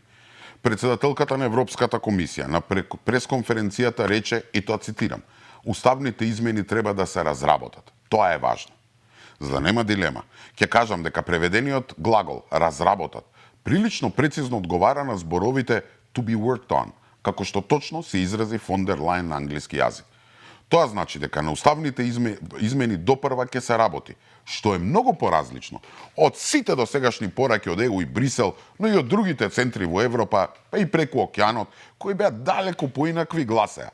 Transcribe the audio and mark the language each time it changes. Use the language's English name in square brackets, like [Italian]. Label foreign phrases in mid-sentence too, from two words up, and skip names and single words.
[Macedonian] Председателката на Европската комисија на пресконференцијата рече, и тоа цитирам, уставните измени треба да се разработат. Тоа е важно. За да нема дилема, ќе кажам дека преведениот глагол разработат прилично прецизно одговара на зборовите [English] to be worked on, [Macedonian] како што точно се изрази фон дер Лајен на англиски јазик. Тоа значи дека на уставните измени допрва ќе се работи, што е многу поразлично од сите досегашни пораки од ЕУ и Брисел, но и од другите центри во Европа, па и преку океанот, кои беа далеку поинакви гласеа.